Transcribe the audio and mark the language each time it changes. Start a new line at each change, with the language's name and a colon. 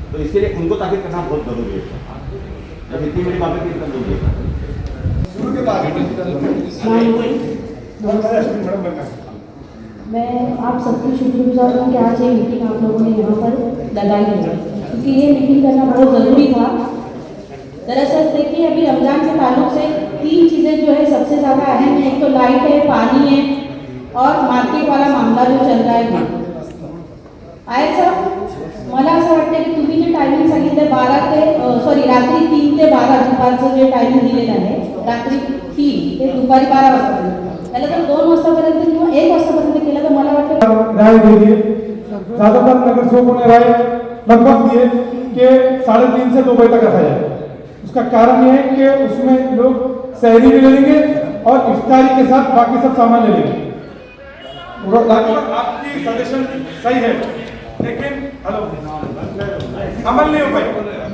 Hindi: तो इसके लिए उनको ताकीद करना बहुत जरूरी है। जब इतनी बड़ी बातें की तब बोलिए। मैं आप सबकी शुक्रगुजार हूँ कि आज ये मीटिंग आप लोगों ने यहाँ पर लगाई है, क्योंकि ये मीटिंग करना बहुत ज़रूरी था। दरअसल देखिए, अभी रमज़ान के ताल्लुक से 3 चीज़ें जो है सबसे ज़्यादा अहम है। एक तो लाइट है, पानी है और मार्केट वाला मामला जो चल रहा है
Marathi: आहे सर मला असं वाटतं की तुम्ही जे टायमिंग सांगितलं 12 ते रात्री 3 ते 12 दुपारचं जे टायमिंग दिलेलं आहे रात्री 3 ते दुपारी 12 वाजता त्याला जर 2 वाजतापर्यंत किंवा 1 वाजतापर्यंत केलं तर मला वाटतं
Hindi: राय दीजिए। ज़्यादातर नगर सेवकों ने राय लगभग दिए कि 3:30 से 2 बजे तक रखा जाए। उसका कारण ये है कि उसमें लोग सहरी भी ले लेंगे और इफ्तारी के साथ बाकी सब सामान ले लेंगे। आपकी सजेशन सही है, लेकिन हेलो अमल नहीं हो पाएगी।